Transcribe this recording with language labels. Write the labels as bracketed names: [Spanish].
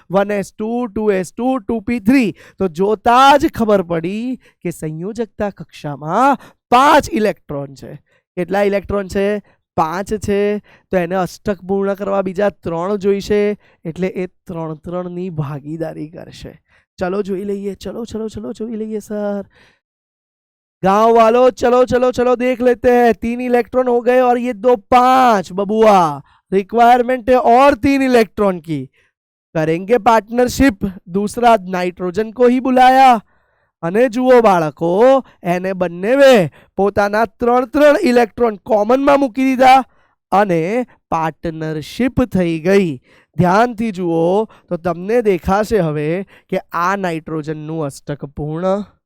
[Gujarati] 1s2 2s2 2p3. તો જોતા જ ખબર પડી કે સંયોજકતા કક્ષામાં 5 ઇલેક્ટ્રોન છે. કેટલા ઇલેક્ટ્રોન છે? 5 છે. તો એને અષ્ટક પૂર્ણ કરવા બીજા 3 જોઈશે, એટલે એ 3 3 ની ભાગીદારી કરશે. ચલો જોઈ લઈએ, ચલો ચલો ચલો જોઈ લઈએ સર. [Hindi] गांव वालों चलो चलो चलो देख लेते हैं. 3 इलेक्ट्रॉन हो गए और ये 2 5 बबुआ. रिक्वायरमेंट है और 3 इलेक्ट्रॉन की. करेंगे पार्टनरशिप. दूसरा नाइट्रोजन को ही बुलाया [Gujarati] અને જુઓ બાળકો, એને બંનેવે પોતાના 3 3 ઇલેક્ટ્રોન કોમનમાં મૂકી દીધા અને પાર્ટનરશિપ થઈ ગઈ. ધ્યાનથી જુઓ તો તમને દેખાશે હવે કે આ નાઇટ્રોજનનું અષ્ટક પૂર્ણ.